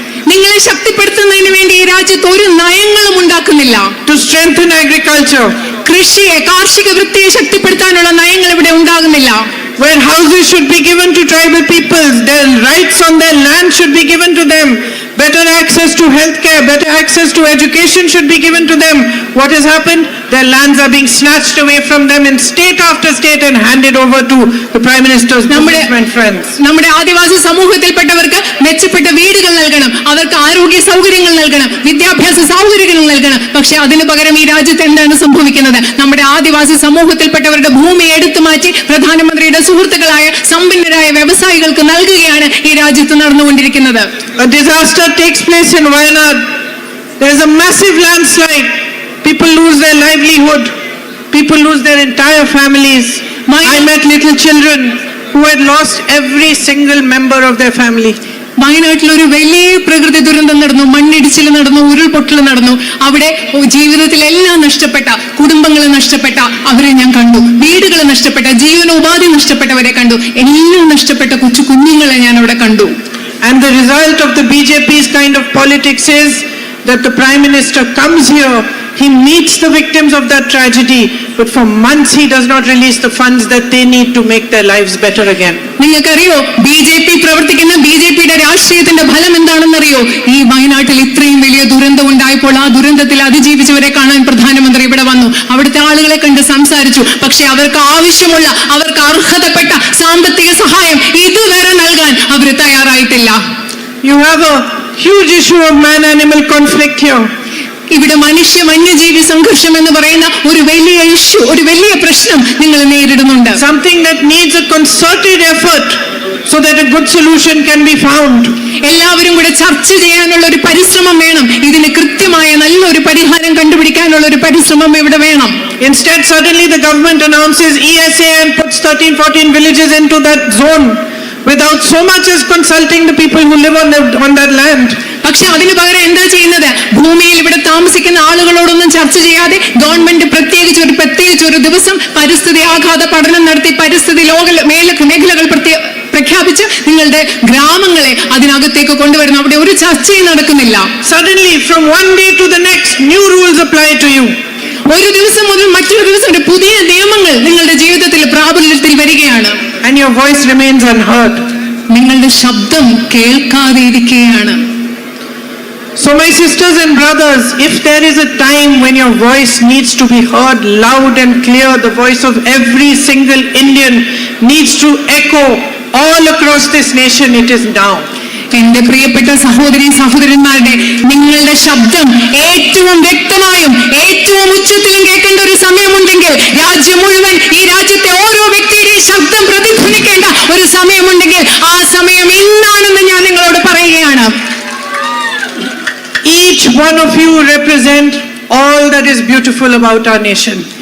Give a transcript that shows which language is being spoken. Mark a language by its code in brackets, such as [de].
[ml] നിങ്ങളെ ശക്തിപ്പെടുത്തുന്നതിന് വേണ്ടി ഈ രാജ്യത്ത് ഒരു നയങ്ങളും ഉണ്ടാക്കുന്നില്ല. [en] To strengthen agriculture. [ml] കൃഷിയെ, കാർഷിക വൃത്തിയെ ശക്തിപ്പെടുത്താനുള്ള നയങ്ങൾ ഇവിടെ ഉണ്ടാകുന്നില്ല. [en] Where houses should be given to tribal peoples, their rights on their land should be given to them. Better access to healthcare, better access to education should be given to them. What has happened? Their lands are being snatched away from them in state after state and handed over to the Prime Minister's businessmen friends. [ml] നമ്മുടെ ആദിവാസി സമൂഹത്തിൽപ്പെട്ടവർക്ക് മെച്ചപ്പെട്ട വീടുകൾ നൽകണം, അവർക്ക് ആരോഗ്യ സൗകര്യങ്ങൾ നൽകണം, വിദ്യാഭ്യാസ സൗകര്യങ്ങൾ നൽകണം. പക്ഷെ അതിനു പകരം ഈ രാജ്യത്ത് എന്താണ് സംഭവിക്കുന്നത്? നമ്മുടെ ആദിവാസി സമൂഹത്തിൽപ്പെട്ടവരുടെ ഭൂമി എടുത്തു മാറ്റി പ്രധാനമന്ത്രിയുടെ സുഹൃത്തുക്കളായ സമ്പന്നരായ വ്യവസായികൾക്ക് നൽകുകയാണ് ഈ രാജ്യത്ത് നടന്നുകൊണ്ടിരിക്കുന്നത്. [en] A disaster takes place in Wayanad. There is a massive landslide. People lose their livelihood. People lose their entire families. I met little children who had lost every single member of their family. [ml] വയനാട്ടിൽ ഒരു വലിയ പ്രകൃതി ദുരന്തം നടന്നു, മണ്ണിടിച്ചിൽ നടന്നു, ഉരുൾപൊട്ടൽ നടന്നു. അവിടെ ജീവിതത്തിലെല്ലാം നഷ്ടപ്പെട്ട, കുടുംബങ്ങൾ നഷ്ടപ്പെട്ട അവരെ ഞാൻ കണ്ടു, വീടുകൾ നഷ്ടപ്പെട്ട, ജീവനോപാധി നഷ്ടപ്പെട്ടവരെ കണ്ടു, എല്ലാം നഷ്ടപ്പെട്ട കൊച്ചു കുഞ്ഞുങ്ങളെ ഞാൻ അവിടെ കണ്ടു. [en] And the result of the BJP's kind of politics is that the Prime Minister comes here, he meets the victims of that tragedy, but for months he does not release the funds that they need to make their lives better again. [ml] നിങ്ങൾക്കറിയോ BJP പ്രവർത്തിക്കുന്ന BJPയുടെ രാഷ്ട്രീയത്തിന്റെ ഫലം എന്താണെന്നറിയോ? ഈ വയനാട്ടിൽ ഇത്രയും വലിയ ദുരന്തം ഉണ്ടായപ്പോൾ ആ ദുരന്തത്തിൽ അതിജീവിച്ചവരെ കാണാൻ പ്രധാനമന്ത്രി ഇവിടെ വന്നു, അവിടുത്തെ ആളുകളെ കണ്ട് സംസാരിച്ചു. പക്ഷെ അവർക്ക് ആവശ്യമുള്ള, അവർക്ക് അർഹതപ്പെട്ട സാമ്പത്തിക സഹായം ഇതുവരെ നൽകാൻ അവർ തയ്യാറായിട്ടില്ല. [en] You have a huge issue of man-animal conflict here. [ml] ഇവിടെ മനുഷ്യ വന്യജീവി സംഘർഷം എന്ന് പറയുന്ന ഒരു വലിയ ഇഷ്യൂ, ഒരു വലിയ പ്രശ്നം നിങ്ങൾ നേരിടുന്നുണ്ട്. [en] Something that needs a concerted effort so that a good solution can be found. [ml] എല്ലാവരും കൂടെ ചർച്ച ചെയ്യാനുള്ള ഒരു പരിശ്രമം വേണം. ഇതിന് കൃത്യമായ നല്ലൊരു പരിഹാരം കണ്ടുപിടിക്കാനുള്ള ഒരു പരിശ്രമം ഇവിടെ വേണം. [en] Instead, suddenly the government announces ESA and puts 13-14 villages into that zone without so much as consulting the people who live on that land. [ml] പക്ഷെ അതിന് പകരം എന്താ ചെയ്യുന്നത്? ഭൂമിയിൽ ഇവിടെ താമസിക്കുന്ന ആളുകളോടൊന്നും ചർച്ച ചെയ്യാതെ ഗവൺമെന്റ് പ്രത്യേകിച്ച് ഒരു ദിവസം പരിസ്ഥിതി ആഘാത പഠനം നടത്തി പരിസ്ഥിതി മേഖലകൾ പ്രഖ്യാപിച്ച് നിങ്ങളുടെ ഗ്രാമങ്ങളെ അതിനകത്തേക്ക് കൊണ്ടുവരുന്നു. അവിടെ ഒരു ചർച്ചയും നടക്കുന്നില്ല. [en] Suddenly, from one day to the next, new rules apply to you. [ml] ഒരു ദിവസം മുതൽ മറ്റൊരു ദിവസം പുതിയ നിയമങ്ങൾ നിങ്ങളുടെ ജീവിതത്തിൽ പ്രാബല്യത്തിൽ വരികയാണ്. [en] And your voice remains unheard. [ml] നിങ്ങളുടെ ശബ്ദം കേൾക്കാതെ ഇരിക്കുകയാണ്. [en] So my sisters and brothers, if there is a time when your voice needs to be heard loud and clear, the voice of every single Indian needs to echo all across this nation, it is now. [ml] എന്റെ പ്രിയപ്പെട്ട സഹോദരന്മാരുടെ, നിങ്ങളുടെ ശബ്ദം ഏറ്റവും വ്യക്തമായും ഏറ്റവും ഉച്ചത്തിലും കേൾക്കേണ്ട ഒരു സമയമുണ്ടെങ്കിൽ, രാജ്യം മുഴുവൻ, ഈ രാജ്യത്തെ ഓരോ വ്യക്തിയുടെയും ശബ്ദം പ്രതിധ്വനിക്കേണ്ട ഒരു സമയമുണ്ടെങ്കിൽ ആ സമയം ഇന്നാണെന്ന് ഞാൻ നിങ്ങളോട് പറയുകയാണ്. [en] Each one of you represent all that is beautiful about our nation.